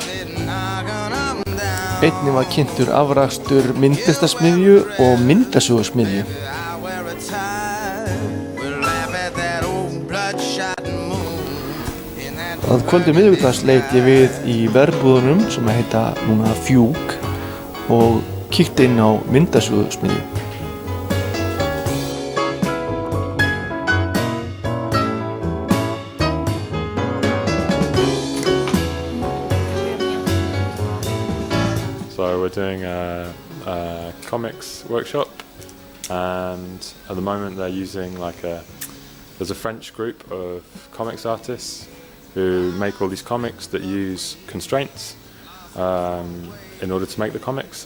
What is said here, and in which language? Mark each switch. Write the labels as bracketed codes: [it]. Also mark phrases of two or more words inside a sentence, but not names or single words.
[is] Einnig var kynntur afrakstur myndlistasmiðju og myndasögusmiðju. Að kvöldi miðvikudags leit ég við í verbúðunum sem heita núna Fjúk og kíkti inn á myndasögusmiðju. [en] So we're doing a comics workshop, and at the moment they're using there's a French group of comics artists who make all these comics that use constraints in order to make the comics.